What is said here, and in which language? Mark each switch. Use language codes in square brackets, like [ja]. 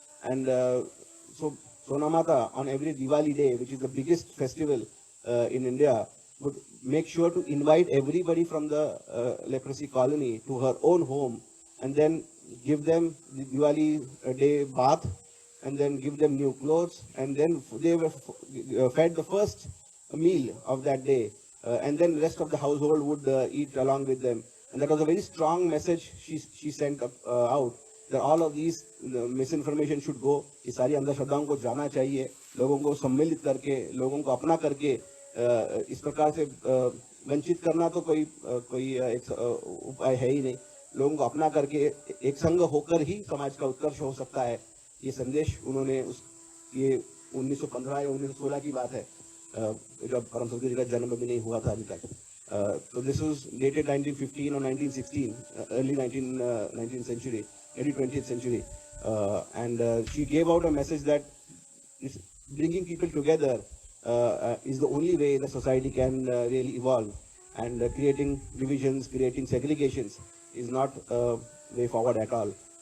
[en] And so Sona Mata on every Diwali day, which is the biggest festival in India, would make sure to invite everybody from the leprosy colony to her own home and then give them the Diwali day bath and then give them new clothes, and then they were fed the first meal of that day, and then the rest of the household would eat along with them. And that was a very strong message she sent out, that all of these misinformation should go. [hi] इस सारी अंधश्रद्धाओं को जाना चाहिए, लोगों को सम्मिलित करके, लोगों को अपना करके इस प्रकार से वंचित करना तो कोई एक उपाय है ही नहीं. लोगों को अपना करके एक संग होकर ही समाज का उत्कर्ष हो सकता है. ये संदेश उन्होंने ये 1915 या 1916 की बात है, जब परम सदगुरु जी का जन्म भी नहीं हुआ था अभी तक. [en] So this was dated 1915 or 1916, early 19th century, early 20th century, and she gave out a message that bringing people together is the only way the society can really evolve, and creating divisions, creating segregations is not a way forward at all.